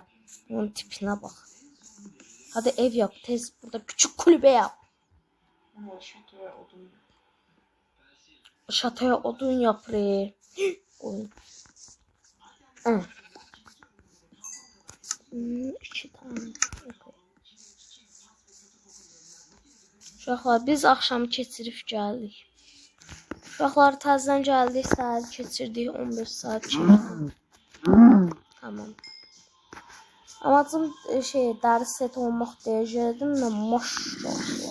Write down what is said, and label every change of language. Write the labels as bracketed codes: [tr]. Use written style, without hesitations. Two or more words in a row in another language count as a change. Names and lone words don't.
[tr] Onun tipine bak. Hadi ev yap tez. Burada küçük kulübe yap. Şatoya odun yap. Oyun. 2 tane. [az] Uşaqlar biz axşam keçirib gəldik. Uşaqlar təzədən gəldik, səhər keçirdik 15 saat kimi. Tamam. Amacım dəri set olmaq deyəcəkdim də maşallah.